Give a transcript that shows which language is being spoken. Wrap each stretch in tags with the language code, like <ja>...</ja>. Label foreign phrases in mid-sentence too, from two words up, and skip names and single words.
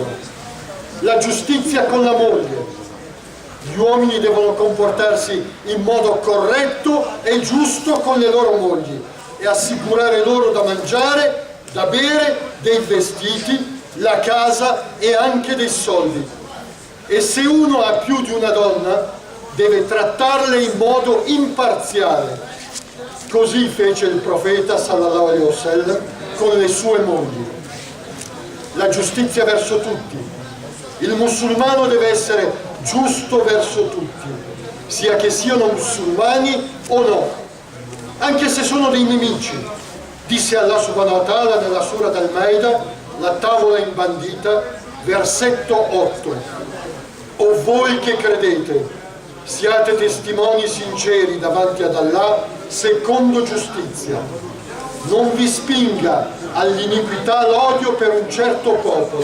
<it>La giustizia con la moglie. Gli uomini devono comportarsi in modo corretto e giusto con le loro mogli e assicurare loro da mangiare, da bere, dei vestiti, la casa e anche dei soldi. E se uno ha più di una donna, deve trattarle in modo imparziale. Così fece il profeta</it> <ar>صلى الله عليه وسلم</ar> <it>con le sue mogli. La giustizia verso tutti. Il musulmano deve essere giusto verso tutti, sia che siano musulmani o no, anche se sono dei nemici. Disse Allah</it> <ar>سبحانه وتعالى</ar> <it>nella Surat Al-Maida, la tavola imbandita, versetto 8. O voi che credete, siate testimoni sinceri davanti ad Allah secondo giustizia. Non vi spinga all'iniquità l'odio per un certo popolo.</it>